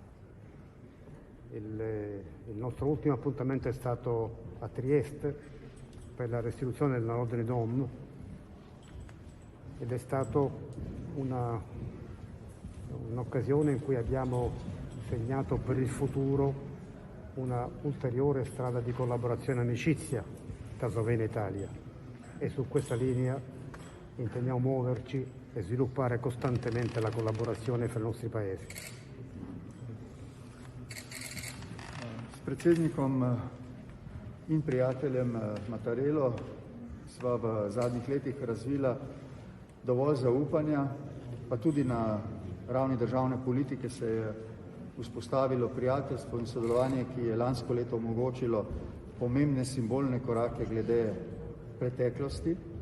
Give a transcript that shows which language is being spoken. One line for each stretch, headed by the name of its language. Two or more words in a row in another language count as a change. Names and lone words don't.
Italian: Il nostro ultimo appuntamento è stato a Trieste per la restituzione dell'ordine Dom ed è stato un'occasione in cui abbiamo segnato per il futuro una ulteriore strada di collaborazione e amicizia tra Slovenia e Italia, e su questa linea intendiamo muoverci e sviluppare costantemente la collaborazione fra i nostri paesi.
Slovenian: S predsednikom in prijateljem Mattarello sva v zadnjih letih razvila dovolj zaupanja, pa tudi na ravni državne politike se je vzpostavilo prijateljstvo in sodelovanje, ki je lansko leto omogočilo pomembne simbolne korake glede preteklosti.